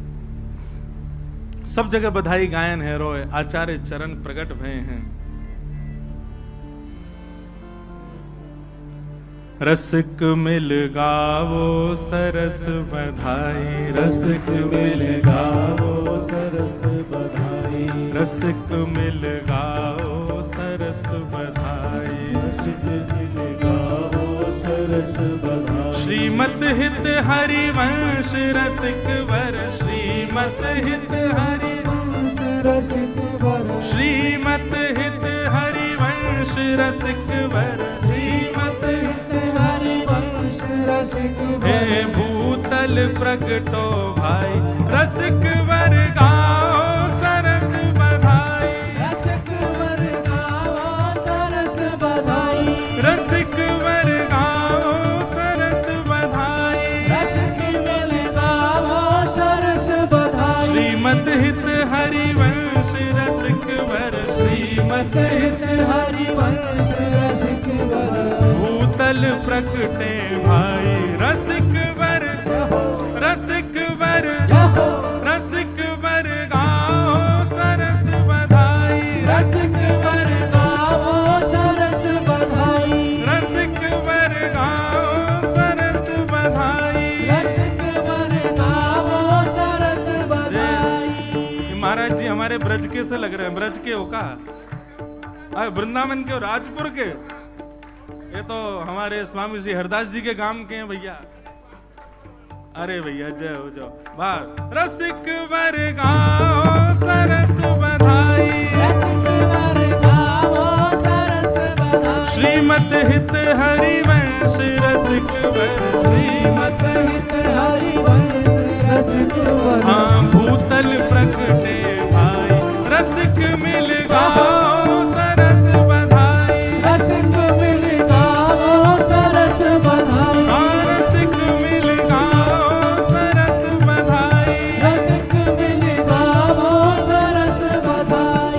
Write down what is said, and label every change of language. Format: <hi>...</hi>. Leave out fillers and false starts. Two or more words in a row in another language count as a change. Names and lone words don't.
<hi>सब जगह बधाई गायन है रोए, आचार्य चरण प्रकट भय हैं।</hi> <bra>रसिक मिल गावो सरस बधाई, रसिक मिल गावो सरस बधाई, रसिक मिल गावो सरस बधाई, रसिक मिल गावो सरस बधाई। श्रीमत हित हरिवंश रसिक वर, श्रीमत हित हरिवंश रसिक वर, श्रीमत हित हरिवंश रसिक वर, श्रीमत हित हरिवंश रसिक वर। हे भूतल प्रगटो भाई, रसिक वर गाओ सरस बधाई, रसिक वर गाओ सरस बधाई, रसिक वर गाओ सरस बधाई, रसिक मिल गाओ सरस बधाई। श्रीमत हित हरिवंश रसिक वर, श्रीमत हित हरिवंश रसिक वर। भूतल प्रगटे भाई, रसिक वर, रसिक वर, रसिक वर गाओ सरस बधाई, रसिक वर गाओ सरस बधाई, रसिक वर गाओ सरस बधाई, रसिक वर गाओ सरस बधाई।</bra> <hi>महाराज जी हमारे ब्रज के से लग रहे हैं, ब्रज के हो का, वृंदावन के, राजपुर के, ये तो हमारे स्वामी जी हरदास जी के गांव के हैं भैया। अरे भैया जय हो जाओ।</hi> <bra>वाह, रसिक वर गाओ सरस बधाई, रसिक वर गाओ सरस बधाई। श्रीमत हित हरिवंश रसिक वर, श्रीमत हित हरिवंश रसिक वर। हाँ, भूतल प्रगटे भाई, रसिक मिल गाओ सरस बधाई, रसिक मिल गाओ सरस बधाई, रसिक मिल गाओ सरस बधाई, रसिक मिल गाओ सरस बधाई।</bra>